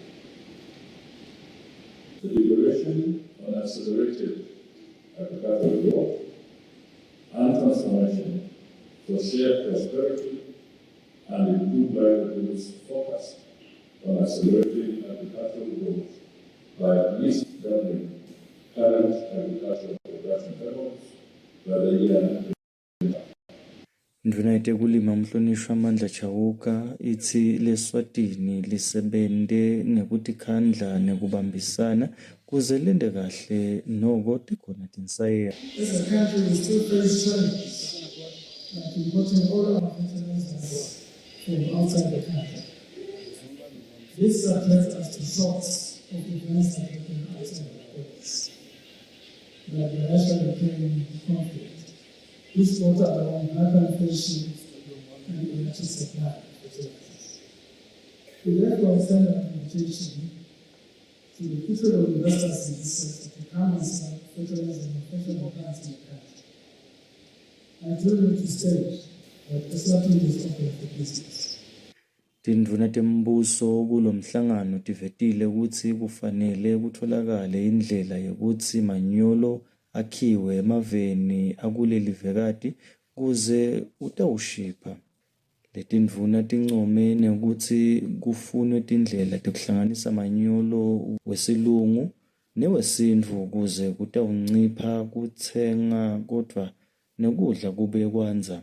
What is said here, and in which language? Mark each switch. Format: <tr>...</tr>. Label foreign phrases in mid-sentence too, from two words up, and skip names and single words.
<en>The declaration on accelerated agricultural growth and transformation for shared prosperity and improved livelihoods focused on accelerating agricultural growth by at least doubling current agricultural production levels by the year.</en> <ss>Ndvuna yetekulima umhlonishwa Amandla Chauka itsi leSwatini lisebente ngekutikhandla nekubambisana kuze lente kahle noko tikhona tinsayeya.</ss> <en>As a country, we still face challenges like importing all our fertilizers from outside the country. This subjects us to shocks of events that happen outside the borders, like the Russia-Ukraine conflict, which brought around hyperinflation and energy supply of fertilizers. We therefore extend our invitation to the future of investors in this sector to come and start fertilizing professional plants in the country. I do need to state that Eswatini is open for business.</en> <ss>Tindvuna tembuso kulomhlangano tivetile kutsi kufanele kutholakale indlela yekutsi manyolo akhiwe emaveni akulelivekati kuze utawushipha. Letindvuna tincome nekutsi kufunwe tindlela tekuhlanganisa manyolo wesilungu newesintfu kuze kutawuncipha kutsenga kodwa nekudla kube kwanza.</ss>